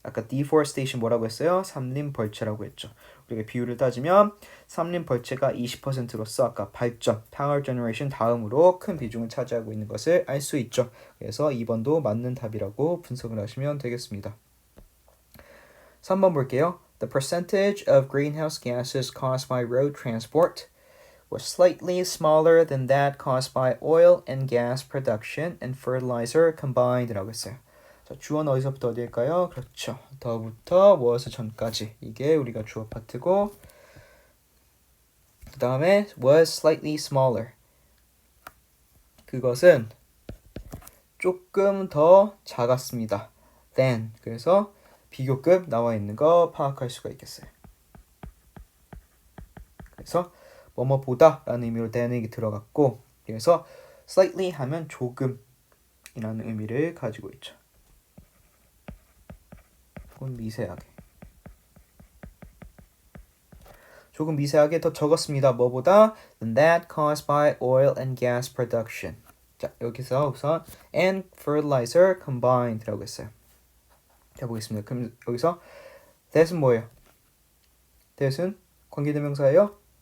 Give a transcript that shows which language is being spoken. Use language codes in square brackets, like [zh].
[ko] 아까 deforestation 뭐라고 했어요? 삼림 벌채라고 했죠. 우리가 비율을 따지면 삼림 벌채가 20%로서 아까 발전, power generation 다음으로 큰 비중을 차지하고 있는 것을 알 수 있죠. 그래서 2번도 맞는 답이라고 분석을 하시면 되겠습니다. 3번 볼게요. [en] The percentage of greenhouse gases caused by road transport was slightly smaller than that caused by oil and gas production and fertilizer combined [ko] 라고 했어요. 자, 주어는 어디서부터 어디일까요? 그렇죠. 더부터 was 전까지. 이게 우리가 주어 파트고 그 다음에 [en] was slightly smaller. [ko] 그것은 조금 더 작았습니다. than. 그래서 비교급 나와 있는 거 파악할 수가 있겠어요. 그래서 뭐뭐보다 라는 의미로 than이 들어갔고, 그래서 slightly 하면 조금 이라는 의미를 가지고 있죠. 혹은 미세하게. 조금 미세하게 더 적었습니다. 뭐보다? [en] Than that caused by oil and gas production. [ko] 자, 여기서 우선 [en] and fertilizer combined [ko] 라고 했어요. 자, 보겠습니다. 그럼 여기서 that은 뭐예요? that은 관계대명사예요?